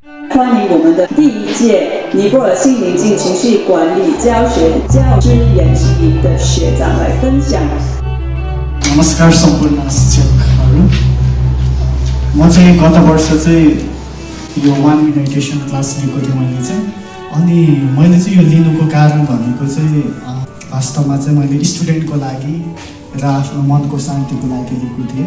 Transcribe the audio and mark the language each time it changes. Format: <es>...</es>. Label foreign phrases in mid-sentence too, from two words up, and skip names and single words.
<zh>欢迎我们的第一届尼泊尔心灵境情绪管理教学教师研习营的学长来分享。</zh> <ne>नमस्कार सम्पूर्ण शिक्षकहरू म चाहिँ गत वर्ष चाहिँ यो 1</ne> <en>meditation class</en> <ne>लिएको थिएँ मैले चाहिँ यो लिनुको कारण भनेको चाहिँ वास्तवमा चाहिँ मैले स्टुडेन्टको लागि र आफ्नो मनको शान्तिको लागि लिएको थिएँ।</ne>